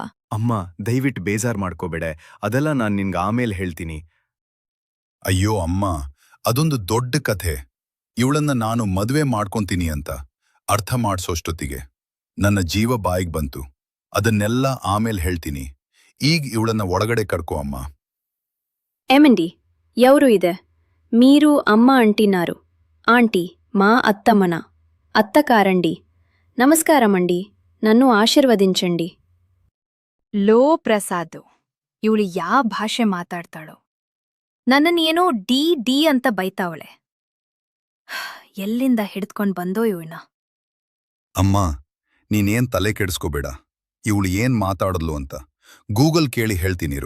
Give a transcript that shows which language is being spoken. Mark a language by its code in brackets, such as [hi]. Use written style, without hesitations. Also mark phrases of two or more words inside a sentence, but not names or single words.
[kn] ಅಮ್ಮ, ದಯವಿಟ್ಟು ಬೇಜಾರ್ ಮಾಡ್ಕೋಬೇಡೆ. ಅದೆಲ್ಲ ನಾನ್ ನಿನ್ಗೆ ಆಮೇಲೆ ಹೇಳ್ತೀನಿ. ಅಯ್ಯೋ ಅಮ್ಮ, ಅದೊಂದು ದೊಡ್ಡ ಕಥೆ. ಇವಳನ್ನ ನಾನು ಮದುವೆ ಮಾಡ್ಕೊಂತೀನಿ ಅಂತ ಅರ್ಥ ಮಾಡ್ಸೋಷ್ಟೊತ್ತಿಗೆ ನನ್ನ ಜೀವ ಬಾಯಿಗೆ ಬಂತು. ಅದನ್ನೆಲ್ಲ ಆಮೇಲೆ ಹೇಳ್ತೀನಿ. ಈಗ ಇವಳನ್ನ ಒಳಗಡೆ ಕರ್ಕೋ ಅಮ್ಮ. [te] ఏమండి, ఎవరు ఇదే? మీరు అమ్మ అంటున్నారు. ఆంటీ, మా అత్తమ్మన. అత్తకారండి. నమస్కారమండి, నన్ను ఆశీర్వదించండి. [kn] ಲೋ ಪ್ರಸಾದ್, ಇವಳು ಯಾವ ಭಾಷೆ ಮಾತಾಡ್ತಾಳೋ? ನನ್ನನ್ ಏನೋ ಡಿ ಡಿ ಅಂತ ಬೈತಾವಳೆ. ಎಲ್ಲಿಂದ ಹಿಡ್ಕೊಂಡ್ ಬಂದೋ ಇವನ? ಅಮ್ಮ, ನೀನೇನ್ ತಲೆ ಕೆಡಿಸ್ಕೋಬೇಡ. ಇವಳು ಏನ್ ಮಾತಾಡದ್ಲು ಅಂತ ಗೂಗಲ್ ಕೇಳಿ ಹೇಳ್ತೀನಿರು.